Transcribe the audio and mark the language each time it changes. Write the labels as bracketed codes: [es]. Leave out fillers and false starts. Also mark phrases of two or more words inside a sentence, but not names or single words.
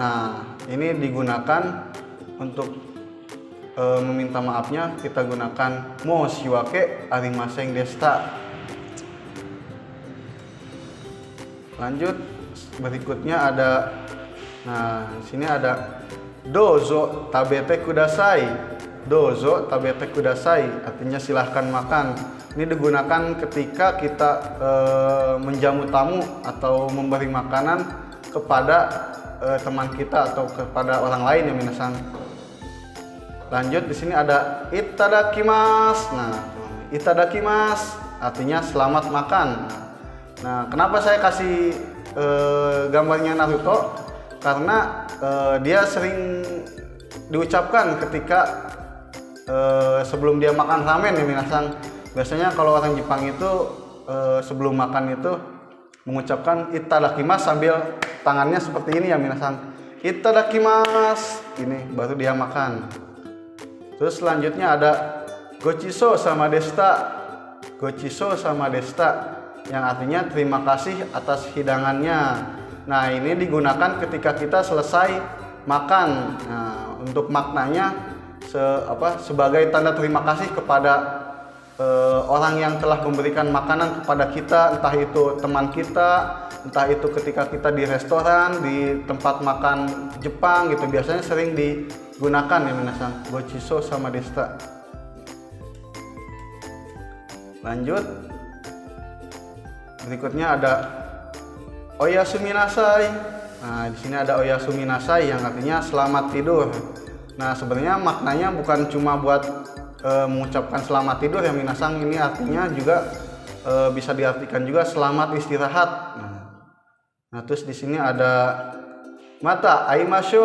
[id] Nah ini digunakan untuk meminta maafnya, kita gunakan [ja] 申し訳ありませんでした. [id] Lanjut berikutnya ada, nah sini ada [ja] どうぞ食べてください. どうぞ食べてください [id] artinya silahkan makan. Ini digunakan ketika kita menjamu tamu atau memberi makanan kepada teman kita atau kepada orang lain ya minasan. Lanjut di sini ada itadakimasu. Nah, itadakimasu artinya selamat makan. Nah, kenapa saya kasih gambarnya Naruto? Karena dia sering diucapkan ketika sebelum dia makan ramen ya minasan. Biasanya kalau orang Jepang itu sebelum makan itu mengucapkan itadakimasu sambil tangannya seperti ini ya minasan. Itadakimasu, ini baru dia makan. Terus selanjutnya ada [ja] ごちそうさまでした. ごちそうさまでした [id] yang artinya terima kasih atas hidangannya. Nah ini digunakan ketika kita selesai makan. Nah, untuk maknanya sebagai tanda terima kasih kepada orang yang telah memberikan makanan kepada kita, entah itu teman kita, entah itu ketika kita di restoran, di tempat makan Jepang gitu, biasanya sering digunakan ya minasan, [ja] ごちそうさまでした. [id] Lanjut, berikutnya ada [ja] おやすみなさい. [id] Nah, di sini ada [ja] おやすみなさい [id] yang artinya selamat tidur. Nah, sebenarnya maknanya bukan cuma buat mengucapkan selamat tidur ya minasang, ini artinya juga bisa diartikan juga selamat istirahat. Nah, terus di sini ada [ja] また会いましょう.